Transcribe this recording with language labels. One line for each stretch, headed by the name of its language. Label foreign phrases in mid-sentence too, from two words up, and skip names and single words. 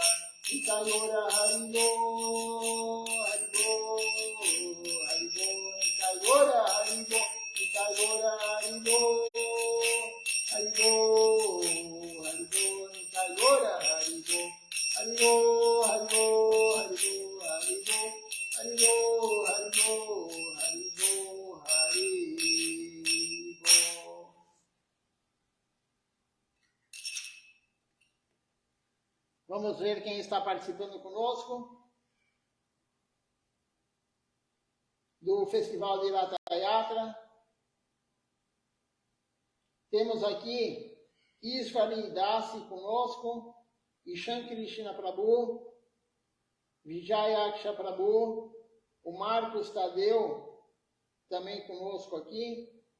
Bangla: নিতাই গৌর হরি বো, হরি বো, হরি বো, নিতাই গৌর হরি বো, নিতাই গৌর হরি বো, হরি বো, হরি বো, নিতাই গৌর হরি বো. হরিবো, হরিবো, হরিবো, হরিবো, হরিবো, হরিবো, হরিবো, হরিবো.
Portuguese: Vamos ver quem está participando conosco do Festival de Ratha Yatra. Temos aqui Ishvari Dasi conosco, Ishan Krishna Prabhu, Vijayaksha Prabhu, o Marcos Tadeu também conosco aqui.